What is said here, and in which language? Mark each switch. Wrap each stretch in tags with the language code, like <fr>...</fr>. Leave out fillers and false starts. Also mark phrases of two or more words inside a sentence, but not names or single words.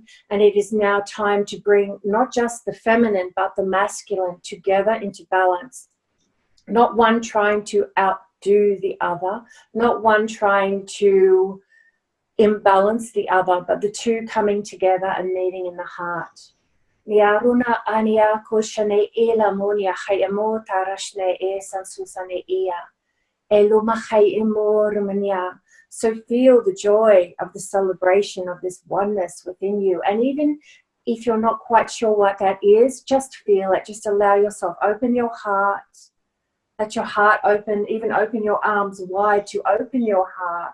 <en>And it is now time to bring not just the feminine, but the masculine together into balance. Not one trying to outdo the other, not one trying to imbalance the other, but the two coming together and meeting in the heart. Niaruna ania kushane ila munia hayamo tarashne e sansusane ia. So feel the joy of the celebration of this oneness within you. And even if you're not quite sure what that is, just feel it. Just allow yourself, open your heart. Let your heart open, even open your arms wide to open your heart.</en>